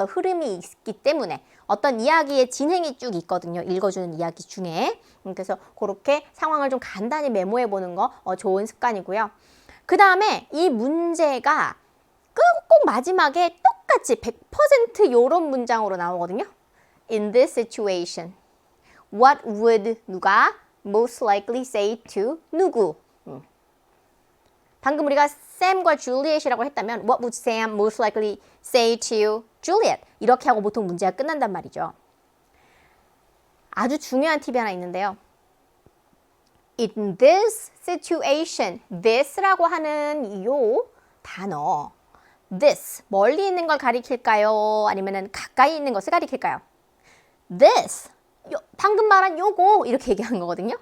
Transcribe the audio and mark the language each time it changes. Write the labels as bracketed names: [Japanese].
[Korean] 어떤 흐름이 있기 때문에. 어떤 이야기의 진행이 쭉 있거든요. 읽어주는 이야기 중에. 그래서 그렇게 상황을 좀 간단히 메모해보는 거 좋은 습관이고요. 그 다음에 이 문제가 꼭 마지막에 똑같이 100% 요런 문장으로 나오거든요. [English] In this situation, what would [Korean] 누가 [English] most likely say to [Korean] 누구? 방금 우리가 샘과 줄리엣이라고 했다면 [English] What would Sam most likely say to Juliet? [Korean] 이렇게 하고 보통 문제가 끝난단 말이죠. 아주 중요한 팁이 하나 있는데요. [English] In this situation, [Korean] this라고 하는 이 단어, this, 멀리 있는 걸 가리킬까요? 아니면 가까이 있는 것을 가리킬까요? This, 방금 말한 요거 이렇게 얘기한 거거든요.